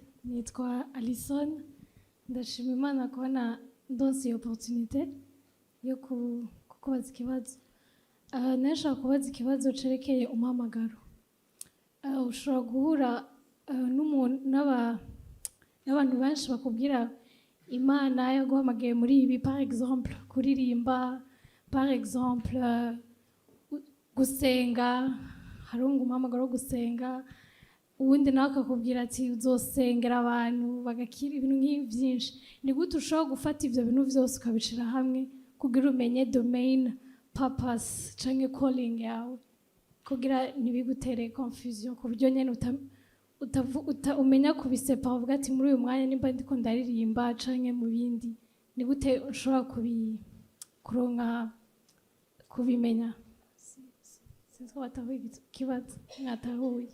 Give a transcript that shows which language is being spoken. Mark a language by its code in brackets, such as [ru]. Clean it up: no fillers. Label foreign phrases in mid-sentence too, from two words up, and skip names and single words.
[rn] Nitwa Alison, ndashima Imana kubona ndonse iyo opportunité yo kukubaza ikibazo. Nashaka kubaza ikibazo cerekeye umuhamagaro. Ushobora guhura n'abantu benshi bakubwira Imana yaguhamagaye muri ibi, [fr] par exemple [rn] kuririmba, [fr] par exemple [rn] gusenga, harunga umuhamagaro wo gusenga, uwundi nawe akakubwira ati uzosengera abantu bagakira, ibintu nk'ibi byinshi. Ni gute ushobora gufata ibyo bintu byose ukabishira hamwe kugira umenye [en] domain, purpose [rn] canke calling yawe, kugira ntibigutere confusion ku buryo nyene umenya kubisepara uvuga ati muri uyu mwanya nimba ndiko ndaririmba canke mu bindi. Ni gute ushobora kuronka kubimenya? Sinzi ko batahuye ikibazo, mwatahuye?